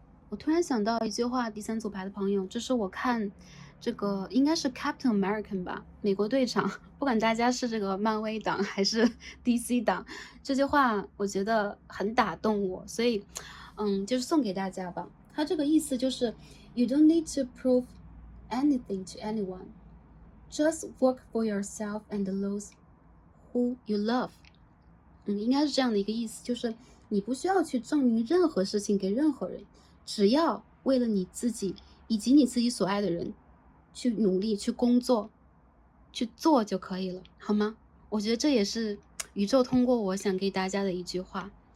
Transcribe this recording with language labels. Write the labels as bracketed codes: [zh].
[zh] 我突然想到一句话，第三组牌的朋友，这是我看这个应该是 Captain American 吧，美国队长，不管大家是这个漫威党还是 DC 党，这句话我觉得很打动我，所以就是送给大家吧。它这个意思就是 [en] You don't need to prove anything to anyone. Just work for yourself and those who you love. [zh] 应该是这样的一个意思，就是你不需要去证明任何事情给任何人，只要为了你自己以及你自己所爱的人去努力、去工作、去做就可以了，好吗？我觉得这也是宇宙通过我想给大家的一句话。